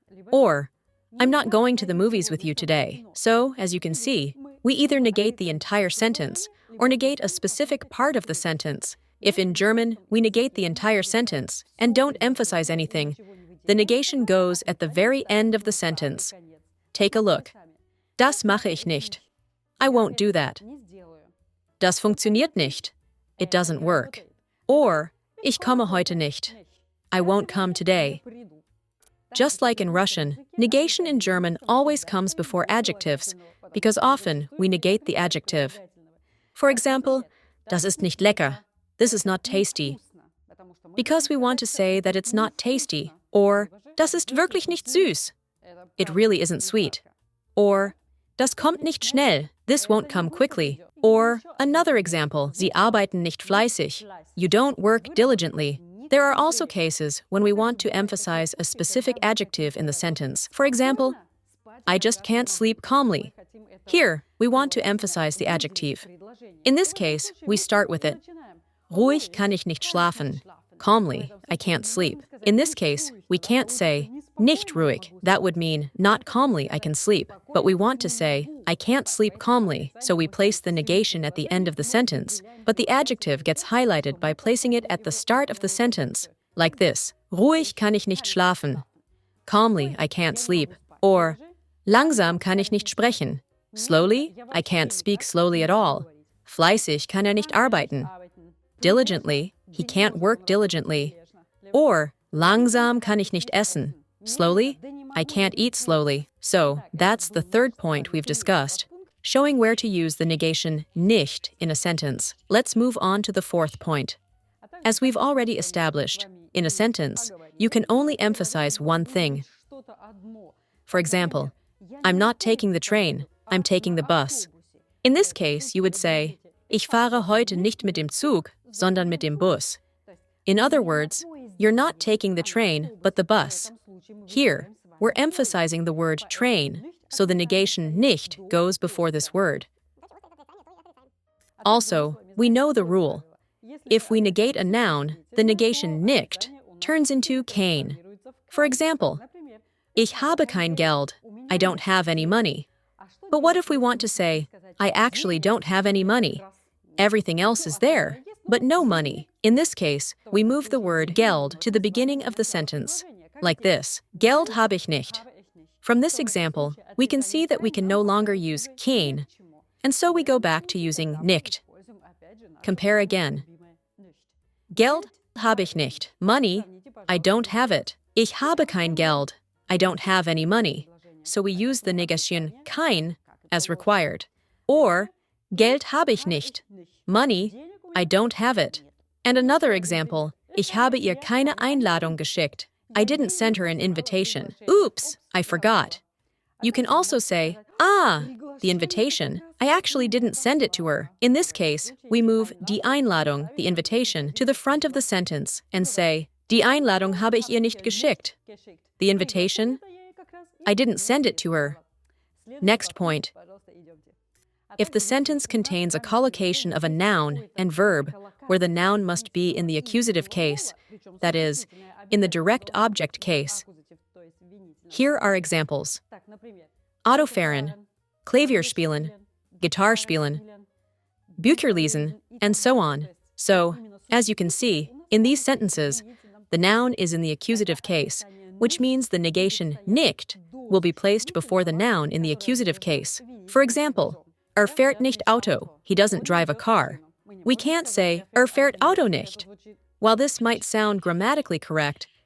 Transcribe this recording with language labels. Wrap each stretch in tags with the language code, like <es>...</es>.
<en>Or, I'm not going to the movies with you today. So, as you can see, we either negate the entire sentence or negate a specific part of the sentence. If in German, we negate the entire sentence and don't emphasize anything, the negation goes at the very end of the sentence. Take a look.</en> <de>Das mache ich nicht.</de> <en>I won't do that.</en> <de>Das funktioniert nicht.</de> <en>It doesn't work. Or,</en> <de>ich komme heute nicht.</de> <en>I won't come today. Just like in Russian, negation in German always comes before adjectives, because often we negate the adjective. For example,</en> <de>das ist nicht lecker.</de> <en>This is not tasty. Because we want to say that it's not tasty. Or,</en> <de>das ist wirklich nicht süß.</de> <en>It really isn't sweet. Or,</en> <de>das kommt nicht schnell.</de> <en>This won't come quickly. Or, another example, Sie arbeiten nicht fleißig. You don't work diligently. There are also cases when we want to emphasize a specific adjective in the sentence. For example, I just can't sleep calmly. Here, we want to emphasize the adjective. In this case, we start with it.</en> <de>Ruhig kann ich nicht schlafen.</de> <en>Calmly, I can't sleep. In this case, we can't say,</en> <de>nicht ruhig.</de> <en>That would mean, not calmly, I can sleep. But we want to say, I can't sleep calmly, so we place the negation at the end of the sentence, but the adjective gets highlighted by placing it at the start of the sentence, like this.</en> <de>Ruhig kann ich nicht schlafen.</de> <en>Calmly, I can't sleep.</en> <de>Or, langsam kann ich nicht sprechen.</de> <en>Slowly, I can't speak slowly at all.</en> <de>Fleißig kann nicht arbeiten.</de> <en>Diligently, he can't work diligently.</en> <de>Or, langsam kann ich nicht essen.</de> <en>Slowly, I can't eat slowly. So, that's the third point we've discussed, showing where to use the negation nicht in a sentence. Let's move on to the fourth point. As we've already established, in a sentence, you can only emphasize one thing. For example, I'm not taking the train, I'm taking the bus. In this case, you would say,</en> <de>Ich fahre heute nicht mit dem Zug, sondern mit dem Bus.</de> <en>In other words, you're not taking the train, but the bus. Here, we're emphasizing the word train, so the negation nicht goes before this word. Also, we know the rule. If we negate a noun, the negation nicht turns into kein. For example,</en> <de>Ich habe kein Geld.</de> <en>I don't have any money. But what if we want to say, I actually don't have any money? Everything else is there, but no money. In this case, we move the word Geld to the beginning of the sentence, like this.</en> <de>Geld habe ich nicht.</de> <en>From this example, we can see that we can no longer use kein, and so we go back to using nicht. Compare again.</en> <de>Geld habe ich nicht.</de> <en>Money, I don't have it.</en> <de>Ich habe kein Geld.</de> <en>I don't have any money. So we use the negation kein as required. Or,</en> <de>Geld habe ich nicht.</de> <en>Money, I don't have it. And another example,</en> <de>ich habe ihr keine Einladung geschickt.</de> <en>I didn't send her an invitation. Oops, I forgot. You can also say, the invitation, I actually didn't send it to her. In this case, we move die Einladung, the invitation, to the front of the sentence and say,</en> <de>Die Einladung habe ich ihr nicht geschickt.</de> <en>The invitation, I didn't send it to her. Next point. If the sentence contains a collocation of a noun and verb, where the noun must be in the accusative case, that is, in the direct object case. Here are examples.</en> <de>Autofahren, Klavier spielen, Gitarre spielen, Bücher lesen,</de> <en>and so on. So, as you can see, in these sentences, the noun is in the accusative case, which means the negation nicht will be placed before the noun in the accusative case. For example,</en> <de>fährt nicht Auto,</de> <en>he doesn't drive a car. We can't say</en> <de>fährt Auto nicht.</de> <en>While this might sound grammatically correct,</en>